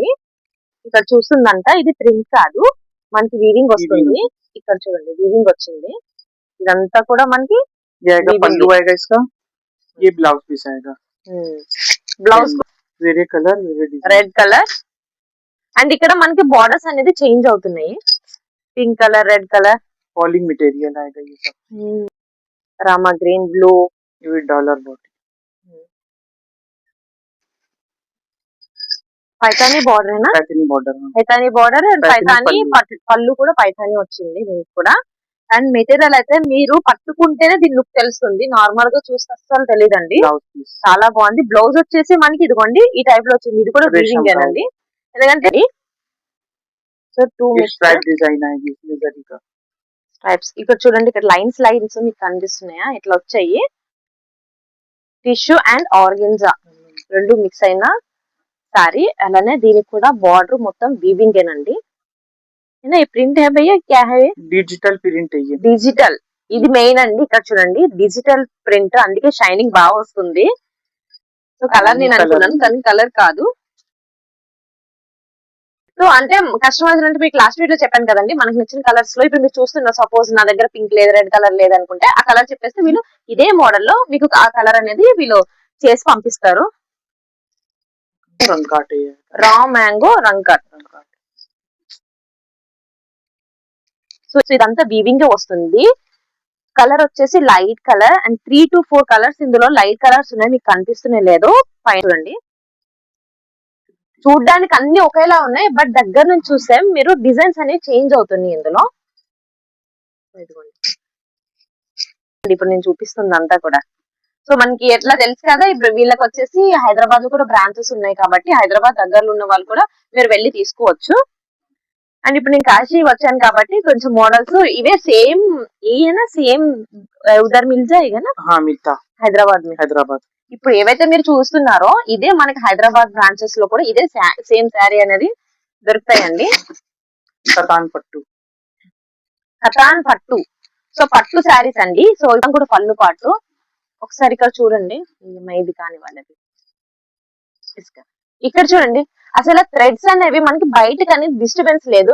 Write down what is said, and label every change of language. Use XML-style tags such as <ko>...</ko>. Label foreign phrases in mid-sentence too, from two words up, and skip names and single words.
<te>ఇక్కడ చూస్తుందంట ఇది ప్రింట్ కాదు, మనకి వీవింగ్ వస్తుంది. ఇక్కడ చూడండి వీవింగ్ వచ్చింది. ఇదంతా కూడా మనకి</te> <en>blouse red colour.</en> <te>అండ్ ఇక్కడ మనకి బార్డర్స్ అనేది చేంజ్ అవుతున్నాయి.</te> <en>pink colour, red colour, falling material</en> <hi>आएगा ये सब।</hi> <en>Rama green, blue,</en> <hi>ये भी</hi> <en>dollar body.</en> <te>పైతానీ బార్డర్ ఏనా?</te> <hi>पैथनी बॉर्डर में</hi> <te>పైతానీ బార్డర్ అండ్ పైతానీ పైతానీ పళ్ళు కూడా పైతానీ వచ్చింది దీనికి కూడా. అండ్ మెటీరియల్ అయితే మీరు పట్టుకుంటేనే దీని లుక్ తెలుస్తుంది, నార్మల్ గా చూస్తే అస్సలు తెలియదండి.</te> <en>blouse piece</en> <te>చాలా బాగుంది. బ్లౌజ్ వచ్చేసి మనకి ఇదిగోండి ఈ టైప్ లో వచ్చింది, ఇది కూడా</te> <hi>रेशम</hi> <te>వీవింగ్</te> <hi>का</hi> <te>ఏనండి. ఎందుకంటే</te> <en>so two</en> <hi>ये</hi> <te>మిక్స్</te> <en>stripe design</en> <hi>आएगी इसमें जरी का।</hi> <te>స్ట్రైప్స్ ఇక్కడ చూడండి, ఇక్కడ లైన్స్ లైన్స్ మీకు కనిపిస్తున్నాయా, ఇట్లా వచ్చాయి.</te> <en>tissue and organza</en> <te>రెండు మిక్స్ అయిన సారీ. అలానే దీనికి కూడా బార్డర్ మొత్తం వీవింగ్ ఏనండి.</te> <hi>ఈ ప్రింట్ है भैया क्या है?</hi> <en>digital print</en> <hi>है ये।</hi> <te>డిజిటల్, ఇది మెయిన్ అండి. ఇక్కడ చూడండి</te> <en>digital print,</en> <te>అందుకే షైనింగ్ బాగా వస్తుంది. సో కలర్ నేను అనుకున్నాను కానీ కలర్ కాదు. సో అంటే కస్టమైజ్ అంటే మీకు</te> <en>last video</en> <te>చెప్పాను కదండి, మనకి నచ్చిన కలర్స్ లో ఇప్పుడు మీరు చూస్తున్నారు, సపోజ్ నా దగ్గర పింక్ లేదు, రెడ్ కలర్ లేదనుకుంటే ఆ కలర్ చెప్పేస్తే వీళ్ళు ఇదే మోడల్ లో మీకు ఆ కలర్ అనేది వీళ్ళు చేసి పంపిస్తారు.</te> <hi>रंग काट है ये।</hi> <en>raw mango</en> <hi>रंग कट.</hi> <te>సో ఇదంతా వీవింగ్ వస్తుంది. కలర్ వచ్చేసి</te> <en>light colour</en> <te>అండ్ 3 to 4 కలర్స్ ఇందులో</te> <en>light colours</en> <te>ఉన్నాయి, మీకు కనిపిస్తూనే లేదు. పైన చూడండి, చూడ్డానికి అన్ని ఒకేలా ఉన్నాయి, బట్ దగ్గర నుంచి చూస్తే మీరు డిజైన్స్ అనేవి చేంజ్ అవుతున్నాయి ఇందులో. ఇదిగోండి. ఇప్పుడు నేను చూపిస్తుంది అంతా కూడా. సో మనకి ఎట్లా తెలుసు కదా, ఇప్పుడు వీళ్ళకి వచ్చేసి హైదరాబాద్ లో కూడా బ్రాంచెస్ ఉన్నాయి కాబట్టి హైదరాబాద్ దగ్గరలో ఉన్న వాళ్ళు కూడా మీరు వెళ్ళి తీసుకోవచ్చు. అండ్ ఇప్పుడు నేను కాశీ వచ్చాను కాబట్టి కొంచెం మోడల్స్ ఇవే సేమ్ ఏనా సేమ్</te> <hi>उधर मिल जाएगा ना? हाँ मिलता హైదరాబాద్ में. हैदराबाद।</hi> <te>ఇప్పుడు ఏవైతే మీరు చూస్తున్నారో ఇదే మనకి హైదరాబాద్ బ్రాంచెస్ లో కూడా ఇదే</te> <en>same saree</en> <te>అనేది దొరుకుతాయండి.</te> <hi>कतान पट्टू।</hi> <te>కతాన్ పట్టు. సో పట్టు శారీస్ అండి. సో ఇవి కూడా పళ్ళు పాటు. ఒకసారి ఇక్కడ చూడండి, ఇది కాని వాళ్ళది ఇక్కడ చూడండి, అసలు థ్రెడ్స్ అనేవి మనకి బయటకు అనేది డిస్టర్బెన్స్ లేదు.</te>